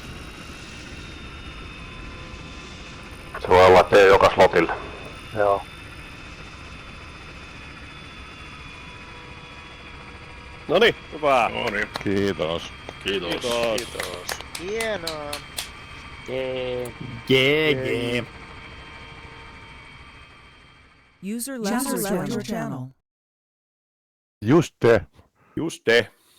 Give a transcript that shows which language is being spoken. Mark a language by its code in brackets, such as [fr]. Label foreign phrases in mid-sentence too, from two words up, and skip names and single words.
[fi] Se voi olla, että ei joka slotille. Joo. Noniin, hyvä. Noniin. Kiitos. Kiitos. Kiitos. Hienoa. Jee. [en] User left your channel. Just te. Just te.